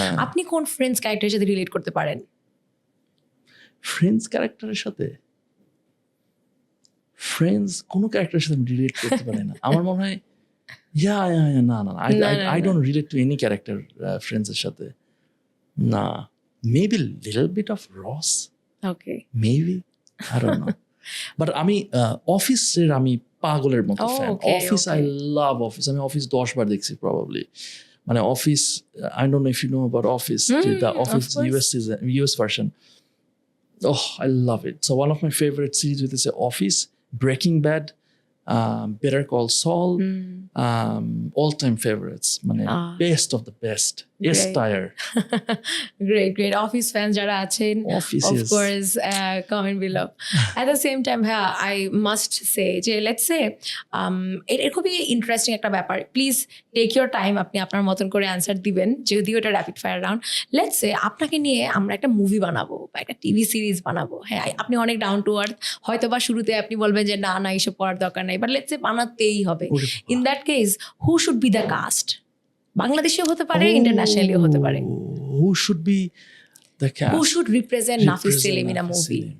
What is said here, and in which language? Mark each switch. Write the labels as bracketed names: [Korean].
[Bangla] আপনি কোন ফ্রেন্ডস ক্যারেক্টারের সাথে রিলেট করতে পারেন? ফ্রেন্ডস ক্যারেক্টারের সাথে কোনো ক্যারেক্টারের সাথে রিলেট করতে পারি না। আমার মনে হয় না [English] I don't relate to any character friends [Bangla] এর সাথে না। [English] Maybe little bit of Ross, okay, maybe, I don't know. [Bangla] But আমি অফিসের আমি পাগলের মতো fan. Office, [English] I love [Bangla] office. আমি অফিস 10 বার দেখছি প্রবাবলি। মানে [English] Office, I don't know if you know about office, the office US version. Oh, I love it. So one of my favorite series with is Office, Breaking Bad, Better Call Saul, all-time favorites. [Bangla] মানে [English] best of the best. S-tier. Great. Office fans [Bangla] যারা আছেন, [English] of course, comment below. At the same time, I must say যে let's say [Bangla] এটা খুবই interesting একটা ব্যাপার। [English] please take your time, [Bangla] আপনি আপনার মতন করে অ্যান্সার দিবেন, যদিও এটা rapid fire round. [English] let's say [Bangla] আপনাকে নিয়ে আমরা একটা মুভি বানাবো বা একটা টিভি সিরিজ বানাবো। হ্যাঁ, আপনি অনেক ডাউন টু আর্থ, হয়তো বা শুরুতে আপনি বলবেন যে না এইসব করার দরকার নাই, [English] but let's say [Bangla] বানাতেই হবে। [English] In that case who should be the cast? [Bangla] বাংলাদেশেও হতে পারে, ইন্টারন্যাশনালিও হতে পারে। [English] Who should be the cast? Who should represent Nafis Salim in a movie?